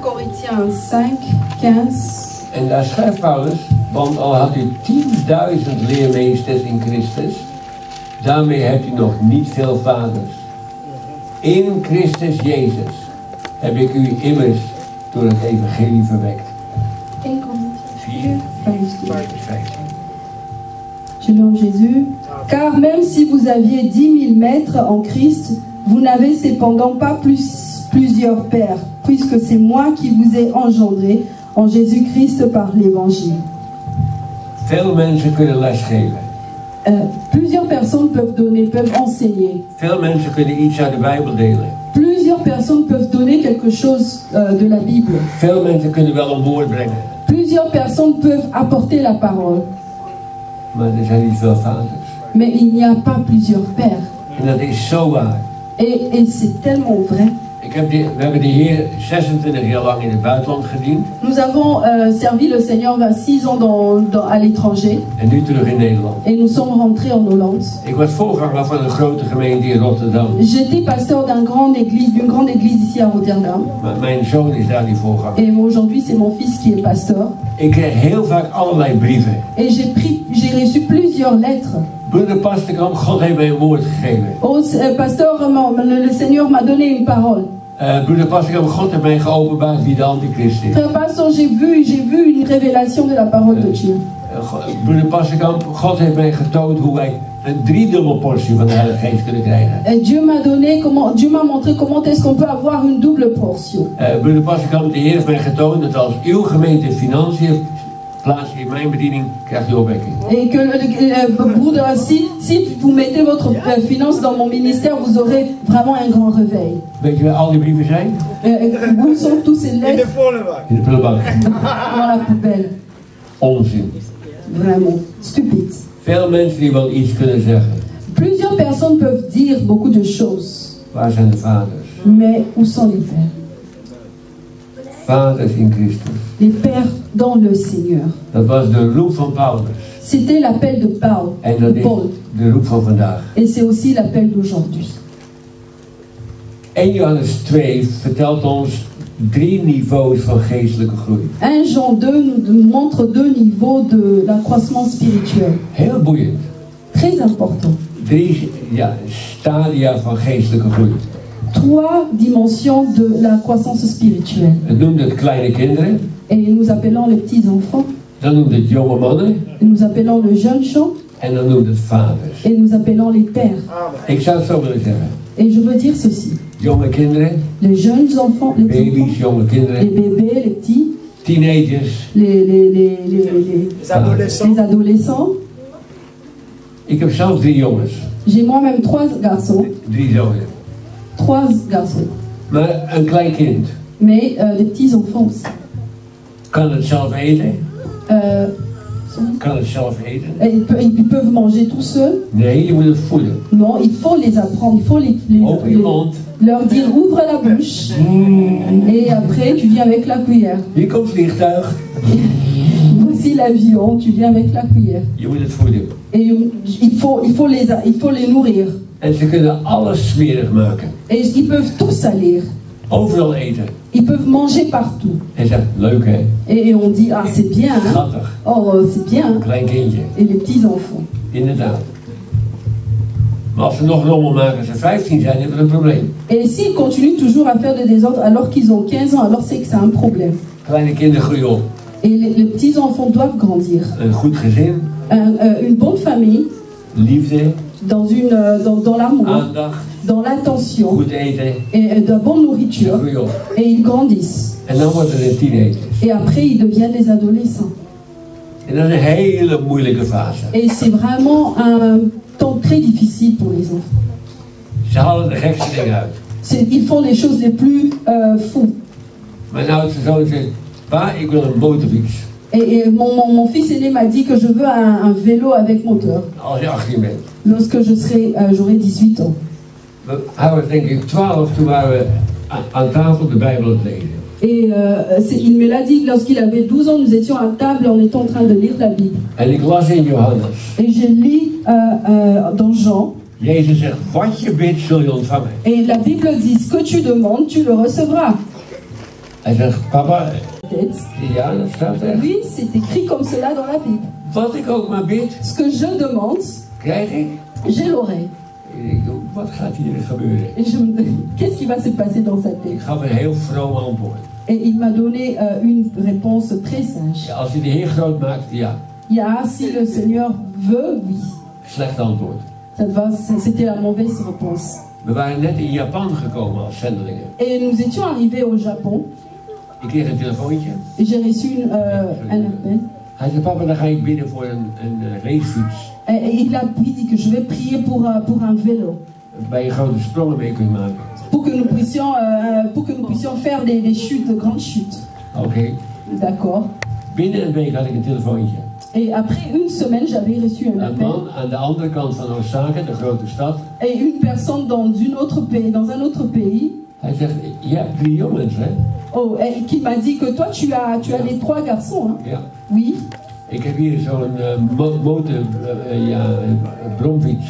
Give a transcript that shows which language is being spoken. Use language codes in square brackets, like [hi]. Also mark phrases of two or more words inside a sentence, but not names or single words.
[fr] 1 Corinthiens 5, 15. [nl] En daar schrijft Paulus, want al had u 10.000 leermeesters in Christus, daarmee hebt u nog niet veel vaders. In Christus Jezus heb ik u immers door het evangelie verwekt. [fr] 1 Corinthiens 4, 15. Je lis en Jésus. Car même si vous aviez 10 000 maîtres en Christ, vous n'avez cependant pas plusieurs pères, puisque c'est moi qui vous ai engendré en Jésus-Christ par l'évangile. [nl] Veel mensen kunnen lesgeven. [fr] Plusieurs personnes peuvent enseigner. [nl] Veel mensen kunnen iets uit de Bijbel delen. [fr] Plusieurs personnes peuvent donner quelque chose de la Bible. [nl] Veel mensen kunnen wel een woord brengen. [fr] Plusieurs personnes peuvent apporter la parole. [nl] Maar er zijn niet veel vaders. [fr] Mais il n'y a pas plusieurs pères. [nl] En dat is zo waar. [fr] Et c'est tellement vrai. [nl] We hebben de Heer 26 jaar lang in het buitenland gediend. [fr] Nous avons servi le Seigneur 26 ans à l'étranger. [nl] En nu terug in Nederland. [fr] Et nous sommes rentrés en Hollande. [nl] Ik was voorganger van een grote gemeente in Rotterdam. [fr] J'étais pasteur d'une grande église ici à Rotterdam. [nl] Maar mijn zoon is daar die voorganger. [fr] Et aujourd'hui c'est mon fils qui est pasteur. [nl] Ik kreeg heel vaak allerlei brieven. [fr] Et j'ai reçu plusieurs lettres. [nl] Broeder Pasterkamp, God heeft mij een woord gegeven. [fr] Oh, pasteur, le Seigneur m'a donné une parole. [nl] Broeder Pasterkamp, God heeft mij geopenbaard wie de antichrist is. [fr] Frère pasteur, j'ai vu une révélation de la parole de Dieu. [nl] Broeder Pasterkamp, God heeft mij getoond hoe wij een driedubbel portie van de Heilige Geest kunnen krijgen. [fr] Dieu m'a montré comment est-ce qu'on peut avoir une double portion. [nl] Broeder Pasterkamp, de Heer heeft mij getoond dat als uw gemeente financiën plaats in mijn bediening, krijgt u opwekking. [fr] Et que broeder, si vous mettez votre finance dans mon ministère, vous aurez vraiment un grand réveil. [nl] Weet je waar al die brieven zijn? [fr] Où sont tous ces lettres? [nl] In de prullenbak. [fr] Dans la poubelle. [nl] Onzin. [fr] Vraiment stupide. [nl] Veel mensen die wel iets kunnen zeggen. [fr] Plusieurs personnes peuvent dire beaucoup de choses. [nl] Waar zijn de vaders? [fr] Mais où sont les pères? [nl] Vaders in Christus. [fr] Les pères dans le Seigneur. [nl] Dat was de roep van Paulus. [fr] C'était l'appel de Paul. [nl] En dat is de roep van vandaag. [fr] Et c'est aussi l'appel d'aujourd'hui. [nl] 1 Johannes 2 vertelt ons 3 niveaus van geestelijke groei. [fr] 1 Jean 2 nous montre 2 niveaux de l'accroissement spirituel. [nl] Heel boeiend. [fr] Très important. [nl] 3 stadia van geestelijke groei. [fr] 3 dimensions de la croissance spirituelle. [nl] Het noemt het kleine kinderen. [fr] Et nous appelons les petits enfants. [nl] Dan noemt het jonge mannen. [fr] Et nous appelons le jeune gens. [nl] En dan noemt het vaders. [fr] Et nous appelons les pères. [nl] Ik zou het zo willen zeggen. [fr] Et je veux dire ceci. [nl] Jonge kinderen. [fr] Les jeunes enfants, les [nl] baby's, [fr] enfants, [nl] jonge kinderen. [fr] les bébés, les petits. [nl] Teenagers. [fr] Les adolescents. [nl] Ik heb zelf 3 jongens. [fr] J'ai moi-même 3 garçons. [nl] 3 zonen. [fr] 3 garçons. [nl] Maar een klein kind. [fr] Mais des petits enfants aussi. [nl] Kan het zelf eten? Kan het zelf eten? [fr] Ils peuvent manger tout seuls. [nl] Nee, je moet het voeden. [fr] Non, il faut les apprendre. Il faut leur dire ouvre la bouche. Et après tu viens avec la cuillère. [nl] Hier komt vliegtuig. [fr] Voici l'avion, tu viens avec la cuillère. [nl] Je moet het voeden. [fr] Et il faut les nourrir. [nl] En ze kunnen alles smerig maken. [fr] Et ils peuvent tout salir. [nl] Overal eten. [fr] Ils peuvent manger partout. [nl] En zegt, leuk hè? [fr] Et on dit, ah c'est bien. Hein? [nl] Schattig. [fr] Oh c'est bien. [nl] Klein kindje. [fr] Et les petits enfants. [nl] Inderdaad. Maar als ze nog rommel maken als ze 15 zijn, hebben we een probleem. [fr] Et s'ils continuent toujours à faire des désordres alors qu'ils ont 15 ans, alors c'est que c'est un problème. [nl] Kleine kinderen groeien op. [fr] Et les petits enfants doivent grandir. [nl] Een goed gezin. [fr] Une bonne famille. [nl] Liefde. [fr] Dans l'amour. [nl] Aandacht. [fr] Dans l'attention. [nl] Goed eten. [fr] Et de la bonne nourriture. Et ils grandissent. [nl] En dan worden ze teenagers. [fr] Et après ils deviennent des adolescents. [nl] En dat is een hele moeilijke fase. [fr] Et c'est vraiment un temps très difficile pour les enfants. [nl] Ze halen de gekste dingen uit. [fr] Ils font les choses les plus fous. [nl] Mijn oudste zoon zegt, pa, ik wil een motorfiets. [fr] Et mon fils aîné m'a dit que je veux un vélo avec moteur. [nl] Als je 18 bent. [fr] Lorsque j'aurai 18 ans. [nl] Hij was denk ik 12 toen waren we aan tafel de Bijbel het lezen. [fr] Et il me l'a dit, lorsqu'il avait 12 ans, nous étions à table, on était en train de lire la Bible. [nl] En ik las in Johannes. [fr] Et je lis dans Jean. [nl] Jezus zegt, wat je bidt zul je ontvangen. [fr] Et la Bible dit, ce que tu demandes, tu le recevras. [nl] Hij zegt, papa, [fr] tête. [nl] Ja, dat staat er. [fr] Oui, c'est écrit comme cela dans la Bible. [nl] Wat ik ook maar bid, [fr] Ce que je demande, [nl] krijg ik. [fr] j'ai l'oreille. [nl] En ik denk, wat gaat hier gebeuren? [fr] Et je me dis, qu'est-ce qui va se passer dans sa [nl] Ik [fr] tête? [nl] gaf een heel vroom antwoord. [fr] Et il m'a donné une réponse très sage. [nl] Ja, als je de Heer groot maakt, ja. [fr] Ya, si le Seigneur veut, oui. [nl] Slecht antwoord. [fr] C'était la mauvaise réponse. [nl] We waren net in Japan gekomen als zendelingen. [fr] Et nous étions arrivés au Japon. [nl] Ik kreeg een telefoontje. [fr] Et j'ai reçu un appel. [nl] Hij zei, papa, dan ga ik bidden voor een racefiets. [fr] Et il a dit que je vais prier pour un vélo. [nl] Waar je grote sprongen mee kunt maken. [fr] Pour que nous puissions faire des chutes, de grandes chutes. [nl] Oké. [fr] D'accord. [nl] Binnen een week had ik een telefoontje. [fr] Et après une semaine, j'avais reçu un [nl] Een [fr] appel. [nl] man aan de andere kant van Osaka, de grote stad. [fr] Et une personne dans un autre pays. [nl] Hij zegt, je hebt 3 jongens, hè? [fr] Oh, et qui m'a dit que toi, tu as les 3 garçons, hein? [nl] Ja. [fr] Oui. [nl] Ik heb hier zo'n bromfiets.